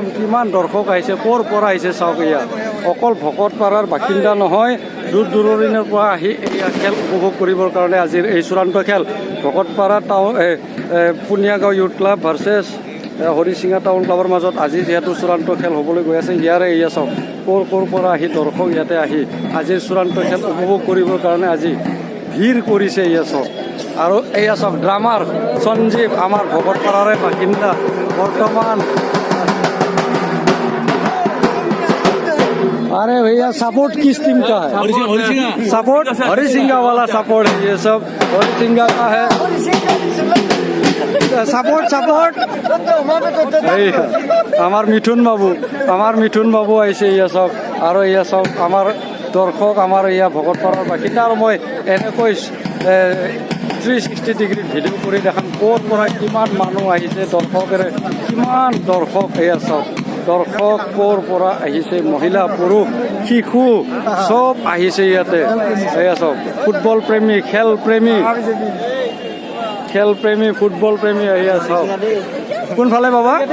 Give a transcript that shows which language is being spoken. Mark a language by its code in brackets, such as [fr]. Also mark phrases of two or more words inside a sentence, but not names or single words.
[as] কিমান দৰ্শক আহিছে ক'ৰ পৰা আহিছে চাওক এয়া অকল ভকতপাৰাৰ বাসিন্দা নহয় দূৰ দূৰণিৰ পৰা আহি এয়া খেল উপভোগ কৰিবৰ কাৰণে আজিৰ এই চূড়ান্ত খেল ভকতপাৰা টাউন পুনিয়াগাঁও ইউথ ক্লাব ভাৰ্চেছ হৰিচিঙা টাউন ক্লাবৰ মাজত আজি যিহেতু চূড়ান্ত খেল হ'বলৈ গৈ আছে ইয়াৰে এয়া চাওক ক'ৰ পৰা আহি দৰ্শক ইয়াতে আহি আজিৰ চূড়ান্ত খেল উপভোগ কৰিবৰ কাৰণে আজি ভিৰ কৰিছে এয়া চাওক আৰু এয়া চাওক ড্ৰামাৰ সঞ্জীৱ আমাৰ ভকতপাৰাৰে বাসিন্দা বৰ্তমান [hi] अरे भैया सपोर्ट किस टीम का है सपोर्ट हरिसिंगा वाला सपोर्ट है ये सब हरिसिंगा का है सपोर्ट [as] আমার মিঠুন বাবু আহিছে ইয়া সব আৰু ইয়া সব আমাৰ দৰ্শক আমাৰ ইয়া ভকতপাৰাৰ বাসিন্দা আৰু মই এনেকৈ 360 [en] degree video' [as] কৰি দেখাম ক'ৰ পৰা কিমান মানুহ আহিছে দৰ্শকেৰে কিমান দৰ্শক এয়া সব দৰ্শক ক'ৰ পৰা আহিছে মহিলা পুৰুষ শিশু চব আহিছে ইয়াতে এয়া চব ফুটবল প্ৰেমী খেল প্ৰেমী ফুটবল প্ৰেমী এয়া চাওক কোনফালে বাবা